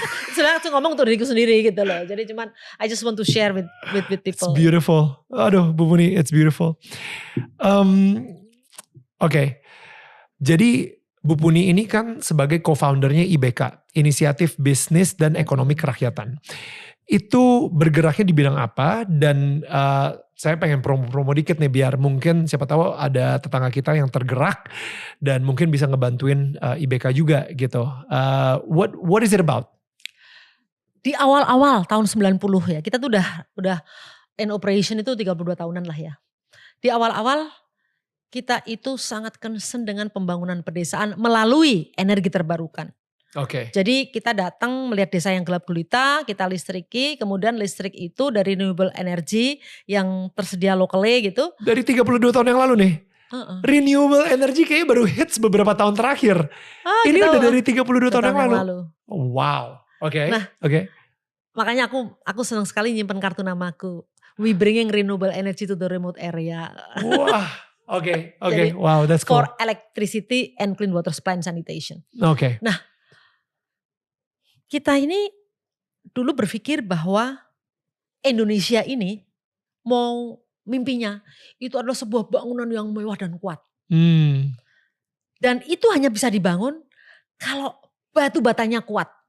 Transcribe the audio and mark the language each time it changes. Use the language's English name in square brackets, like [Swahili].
[Indonesian] Sebenarnya aku ngomong untuk diriku sendiri gitu loh. Jadi cuman [English] I just want to share with people. It's beautiful. [Indonesian] Aduh Bu Puni, [English] it's beautiful. [Indonesian] Oke. Jadi Bu Puni ini kan sebagai co-foundernya IBK. inisiatif bisnis dan ekonomi kerakyatan. Itu bergeraknya di bidang apa, dan saya pengen promo-promo dikit nih biar mungkin siapa tahu ada tetangga kita yang tergerak dan mungkin bisa ngebantuin IBK juga gitu. [English] What is it about? [Indonesian] Di awal-awal tahun 90 ya, kita tuh udah [English] in operation [Indonesian] itu 32 tahunan lah ya. Di awal-awal kita itu sangat concern dengan pembangunan pedesaan melalui energi terbarukan. Oke. Jadi kita datang melihat desa yang gelap gulita, kita listriki, kemudian listrik itu dari renewable energy yang tersedia locally gitu. Dari 32 tahun yang lalu nih, renewable energy kayaknya baru hits beberapa tahun terakhir. Ini udah dari 32 tahun yang lalu. Wow, oke. Nah, makanya aku senang sekali nyimpen kartu namaku. [English] We bringing renewable energy to the remote area. [Indonesian] Wah, oke. [English] Wow, that's cool. For electricity and clean water supply and sanitation. [Indonesian] Oke. Nah, kita ini dulu berpikir bahwa Indonesia ini mau mimpinya itu adalah sebuah bangunan yang mewah dan kuat. Dan itu hanya bisa dibangun kalau batu batanya kuat.